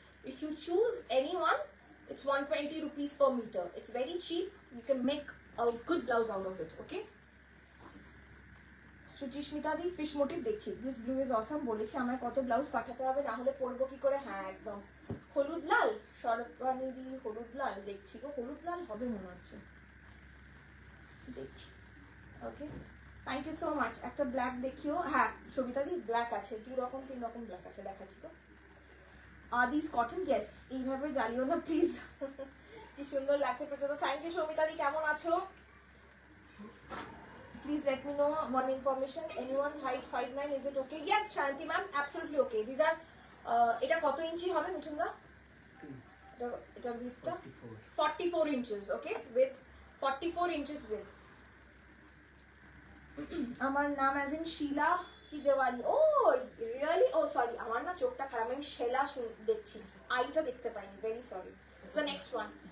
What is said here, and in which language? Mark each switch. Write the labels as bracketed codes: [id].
[en] If you choose any one, it's 120 rupees per meter. It's very cheap, you can make a good blouse out of it, okay. [bn] Suchismita the fish motif দেখছি, [en] This blue is awesome. [bn] বলেছি আমায় কত blouse পাঠাতে হবে, না হলে পরবো কি করে। হ্যাঁ একদম হলুদ লাল, সরবানি দি হলুদ লাল দেখছি গো, হলুদ লাল হবে মনে হচ্ছে, দেখছি। Okay thank you so much. একটা ব্ল্যাক দেখিও, হ্যাঁ সবিতা দি ব্ল্যাক আছে, 2 রকম 3 রকম ব্ল্যাক আছে, দেখাচ্ছি তো। দিস কটন, ইয়েস, এইভাবে জ্বালিও না প্লিজ। কি সুন্দর লাগছে প্রচুর, থ্যাংক ইউ সবিতা দি। কেমন আছো? [en] Please let me know one information. Anyone's height 5'9", is it okay? Yes, Shanti ma'am, absolutely okay. These are [bn] এটা কত ইঞ্চি হবে মিঠুনদা? এটা widthটা [en] 44 inches, okay, with 44 inches width. [bn] আমার নাম as in Sheila কি জওয়ানি। ও রিয়েলি, ও সরি, আমার না চোখটা খারাপ, আমি শেলা দেখছি, আইটা দেখতে পাইনি, very sorry. [en] So next one,